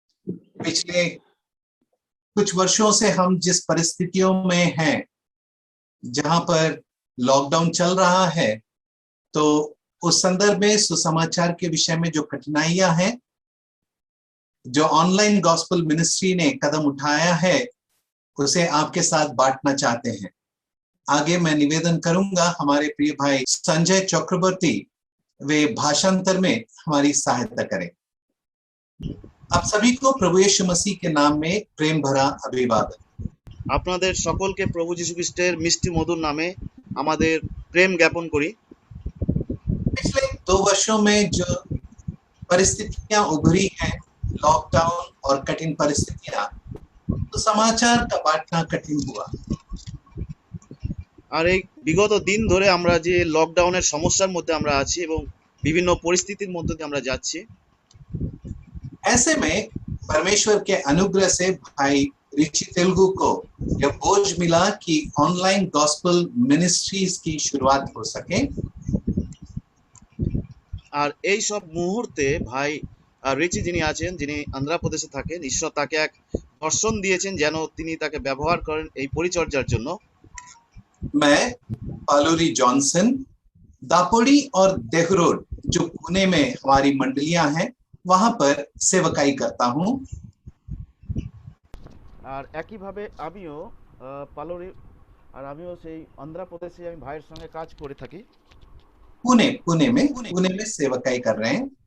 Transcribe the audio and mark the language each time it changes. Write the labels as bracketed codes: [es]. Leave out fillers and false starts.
[hi] पिछले कुछ वर्षों से हम जिस परिस्थितियों में हैं, जहां पर लॉकडाउन चल रहा है, तो उस संदर्भ में सुसमाचार के विषय में जो कठिनाइयां हैं, जो ऑनलाइन गॉस्पेल मिनिस्ट्री ने कदम उठाया है, उसे आपके साथ बांटना चाहते हैं। आगे मैं निवेदन करूंगा हमारे प्रिय भाई संजय चक्रवर्ती वे भाषांतर में हमारी सहायता करें। आप सभी को प्रभु यीशु मसीह के नाम में प्रेम भरा अभिवादन। [bn] আপনাদের সকলকে প্রভু যীশু খ্রিস্টের মিষ্টি মধুর নামে আমাদের প্রেম জ্ঞাপন করি। [hi] पिछले 2 वर्षों में जो परिस्थितियां उभरी हैं, लॉकडाउन और कठिन परिस्थितियां, तो समाचार का बांटना कठिन हुआ। [bn] আর এই বিগত দিন ধরে আমরা যে লকডাউনের সমস্যার মধ্যে আমরা আছি এবং বিভিন্ন পরিস্থিতির মধ্যে দিয়ে আমরা যাচ্ছি, [hi] ऐसे में परमेश्वर के अनुग्रह से भाई ऋषि तेलुगु को यह बोझ मिला कि ऑनलाइन गॉस्पेल मिनिस्ट्रीज की शुरुआत हो सके। [bn] আর এই সব মুহূর্তে ভাই রিচি যিনি আছেন, যিনি অন্ধ্রপ্রদেশে থাকেন, ঈশ্বর তাকে এক দর্শন দিয়েছেন যেন তিনি তাকে ব্যবহার করেন এই পরিচর্যার জন্য। [hi] मैं पालुरी जॉनसन, दापोड़ी और देहरोड जो पुणे में हमारी मंडलियां हैं, वहां पर सेवकाई करता हूं। [bn] আর একইভাবে আমিও পালোরি আর আমিও সেই অন্ধ্রপ্রদেশে আমি ভাইয়ের সঙ্গে কাজ করে থাকি। [hi] पुणे में सेवकाई कर रहे हैं।